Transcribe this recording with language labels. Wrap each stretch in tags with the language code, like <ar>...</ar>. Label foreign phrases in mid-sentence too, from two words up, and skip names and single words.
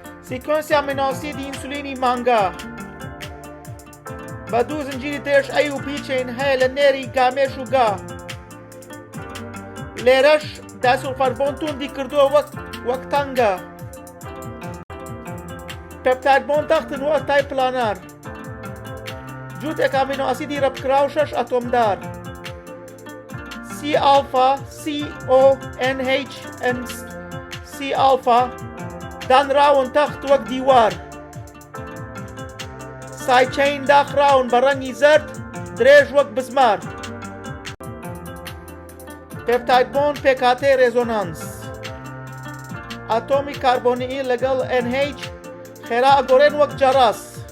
<ckb>سیکۆنسی ئامینۆسیدی ئینسولینی مانگا بە دوو زنجیری درێژ ئەی و</ckb> <en>B chain</en> <ckb>هەیە لە نێری گامێش و گا. لێرەش داسوڵفەربۆن توندی کردووە وەک تەنگە.</ckb> <en>peptide bond</en> <ckb>تەختن وە تای پلانار. جووتێک ئامینۆئاسیدی ڕەبکراو 6 ئەتۆمدار.</ckb> <en>C alpha CONH and C alpha</en> <ckb>دانراون تەخت وەک دیوار. سایچین داخراون بە ڕەنگی زەرد درێژ وەک بزمار.</ckb> <en>peptide bond</en> <ckb>پێکهاتەی ڕێزۆنانس. ئاتۆمی کاربۆنیی لەگەڵ NH خێرا ئەگۆڕێن وەک جەڕاس.</ckb>